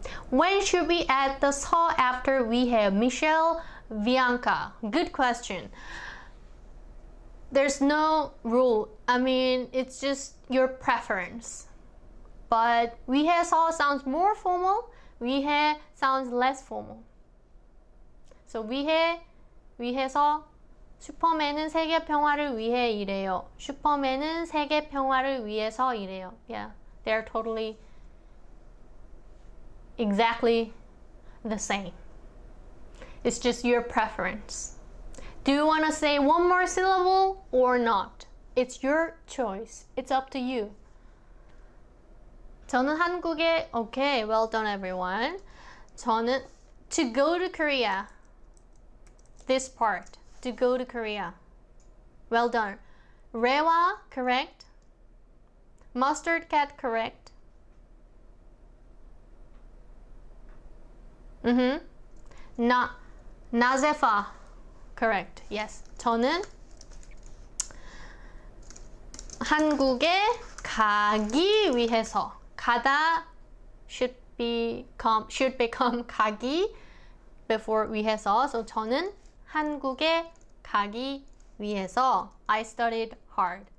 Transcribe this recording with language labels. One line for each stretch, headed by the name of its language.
English: When should we add the 서 after we have Michelle, Bianca? Good question. There's no rule. I mean, it's just your preference. But 위해서 sounds more formal. 위해 sounds less formal.
Korean: So 위해서 슈퍼맨은 세계 평화를 위해 일해요. 슈퍼맨은 세계 평화를 위해서 일해요.
English: Yeah, they're totally exactly the same. It's just your preference. Do you want to say one more syllable or not? It's your choice. It's up to you.
Korean: 저는 한국에
English: okay, well done everyone.
Korean: 저는
English: to go to Korea. This part. To go to Korea. Well done. Rewa, correct. Mustard cat, correct. 나제파, correct. Yes.
Korean: 저는 한국에 가기 위해서.
English: 가다 should become 가기 before 위해서. So
Korean: 저는 한국에 가기 위해서
English: I studied hard.